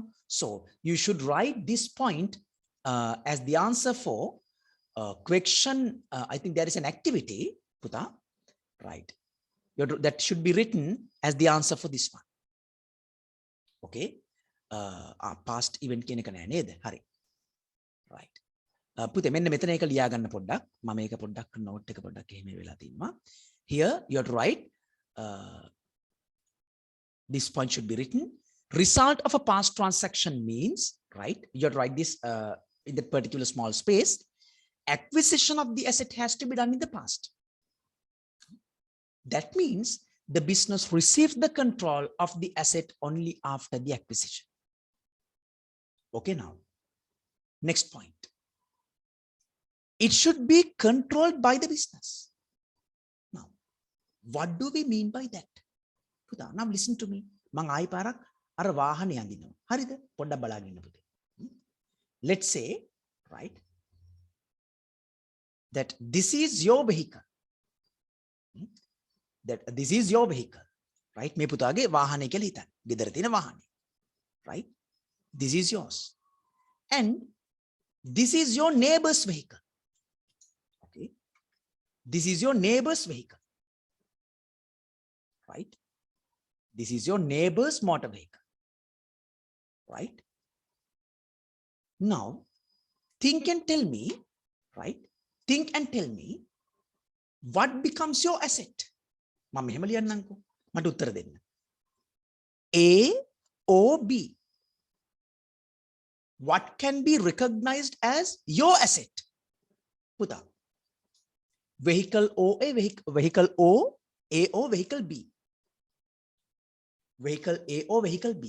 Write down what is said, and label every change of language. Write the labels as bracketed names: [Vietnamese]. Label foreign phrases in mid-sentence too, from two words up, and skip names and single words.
[English] So you should write this point as the answer for question. I think there is an activity, Puta, right? That should be written as the answer for this one. Okay, past event [Sinhala] කියන එක නෑ නේද? හරි. Right. පුතේ මෙන්න මෙතන එක ලියා ගන්න පොඩ්ඩක්. මම මේක පොඩ්ඩක් note එක පොඩ්ඩක් එහෙම වෙලා තියෙනවා. [English] Here you have to write this point should be written. Result of a past transaction means, right? You have to write this in that particular small space. Acquisition of the asset has to be done in the past. That means the business receives the control of the asset only after the acquisition. Okay, now, next point. It should be controlled by the business. Now, what do we mean by that? Now listen to me. [Sinhala] මං ආයි පාරක් අර වාහනේ අඳිනවා. හරිද? පොඩ්ඩක් බලාගෙන ඉන්න පුතේ. [English] Let's say, right, that this is your vehicle. That this is your vehicle, right? [Sinhala] මේ පුතාගේ වාහනේ කියලා හිතන්න. ගෙදර තියෙන වාහනේ. [English] Right? This is yours. And this is your neighbor's vehicle. Okay? This is your neighbor's vehicle. Right? This is your neighbor's motor vehicle. Right? Now, think and tell me, right? Think and tell me what becomes your asset. [Sinhala] මම මෙහෙම ලියන්නම්කෝ. මට උත්තර දෙන්න. [English] A or B. What can be recognized as your asset? Puta. Vehicle O, vehicle O, A or vehicle B. Vehicle A or vehicle B.